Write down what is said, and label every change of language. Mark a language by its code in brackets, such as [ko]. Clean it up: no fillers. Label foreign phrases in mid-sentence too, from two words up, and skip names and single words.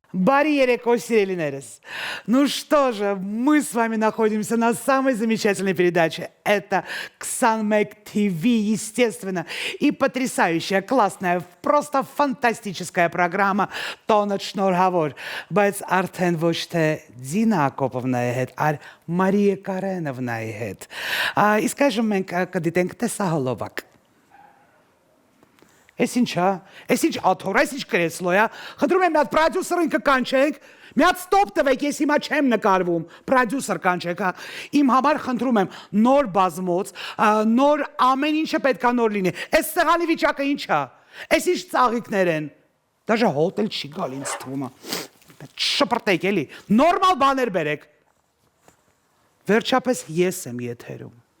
[hy] Բարի երեկո սիրելիներս. [ru] Ну что же, мы с вами находимся на самой замечательной передаче. Это Ксанмек ТВ, естественно. И потрясающая, классная, просто фантастическая программа «Տոնը շնորհավոր». [hy] Բայց արդեն ոչ թե Դինա Ակոպովնայի հետ, այլ Մարիա Կարենովնայի հետ։ Իսկ այժմ մենք կդիտենք տեսահոլովակ։ Էս ինչա, էս ինչ աթոռ, էս ինչ կրեցլո է, խնդրում եմ մի հատ պրոդյուսերին կկանչենք, մի հատ ստոպ տվեք, ես հիմա չեմ նկարվում, պրոդյուսեր կանչեք, իմ համար խնդրում եմ նոր բազմոց, նոր ամեն ինչը պետքա նոր լինի, էս սեղանի վիճակը ինչա, էս ինչ ծաղիկներ են, դաժե հոտ էլ չի գալ ինձ թվում է, շպրտեք էլի, նորմալ բաներ բերեք, վերջապես ես եմ եթերում։